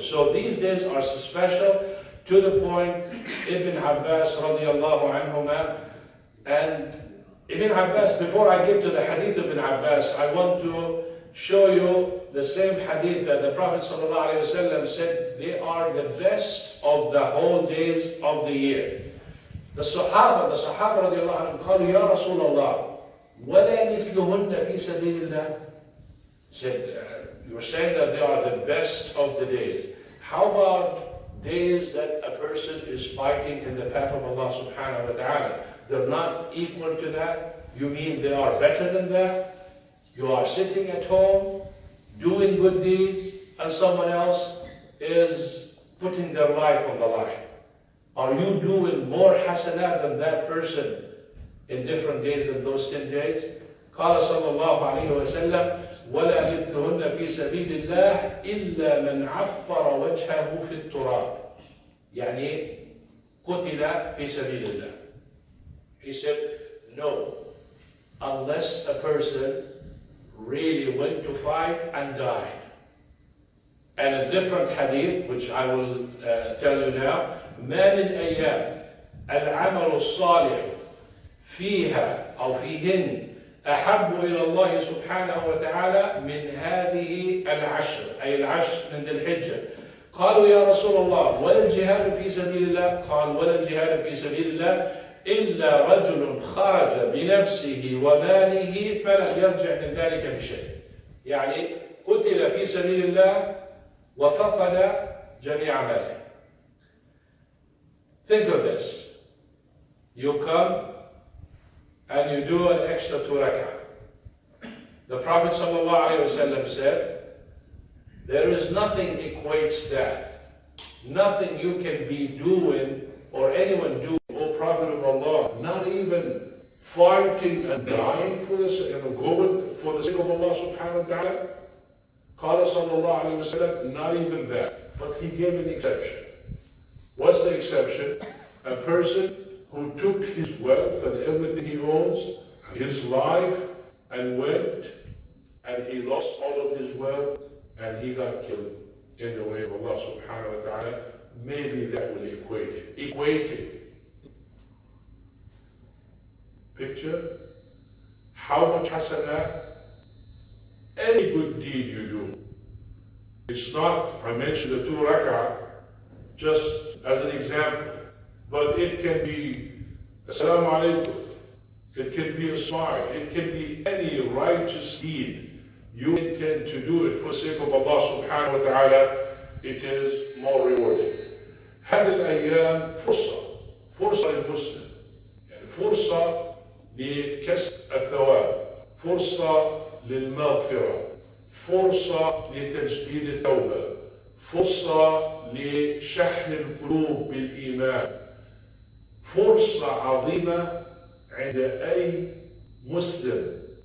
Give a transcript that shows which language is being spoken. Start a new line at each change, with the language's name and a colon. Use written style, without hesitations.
English: So these days are so special to the point Ibn Abbas radiallahu anhuma, and Ibn Abbas, before I get to the hadith of Ibn Abbas, I want to show you the same hadith that the Prophet ﷺ said they are the best of the whole days of the year. The Sahaba radiallahu anhum
Arabic: قالوا يا رسول الله ولا مثلهن في سبيل الله.
English: Said, you're saying that they are the best of the days. How about days that a person is fighting in the path of Allah subhanahu wa ta'ala? They're not equal to that? You mean they are better than that? You are sitting at home, doing good deeds, and someone else is putting their life on the line. Are you doing more hasanat than that person in different days than those 10 days?
Arabic: قال صلى الله عليه وسلم ولا مثلهن في سبيل الله إلا من عفر وجهه في التراب. يعني قتل في سبيل الله.
English: He said, no, unless a person really went to fight and died. And a different hadith, which I will tell you now,
Arabic: ما من أيام العمل الصالح فيها أو فيهن أحب إلى الله سبحانه وتعالى من هذه العشر، أي العشر من ذي الحجة. قالوا يا رسول الله ولا الجهاد في سبيل الله؟ قال ولا الجهاد في سبيل الله إلا رجل خرج بنفسه وماله فلم يرجع من ذلك بشيء. يعني قتل في سبيل الله وفقد جميع ماله.
English: Think of this. You come and you do an extra 2 rak'ah. The Prophet ﷺ said, there is nothing equates that. Nothing you can be doing or anyone do, O Prophet of Allah, not even fighting and dying for this, going for the sake of Allah subhanahu wa ta'ala.
Arabic: قال صلى الله عليه وسلم,
English: not even that. But he gave an exception. What's the exception? A person who took his wealth and everything he owns, his life, and went, and he lost all of his wealth, and he got killed in the way of Allah subhanahu wa ta'ala. Maybe that will equate it. Equate it. Picture how much hasanah, any good deed you do. It's not, I mentioned the 2 rak'ah just as an example, but it can be Assalamu alaikum, it can be a smile, it can be any righteous deed. You intend to do it for the sake of Allah subhanahu wa ta'ala, it is more rewarding.
Arabic: هذه الأيام فرصة للمسلم، يعني فرصة لكسب الثواب، فرصة للمغفرة، فرصة لتجديد التوبة، فرصة لشحن القلوب بالإيمان، فرصة عظيمة عند أي مسلم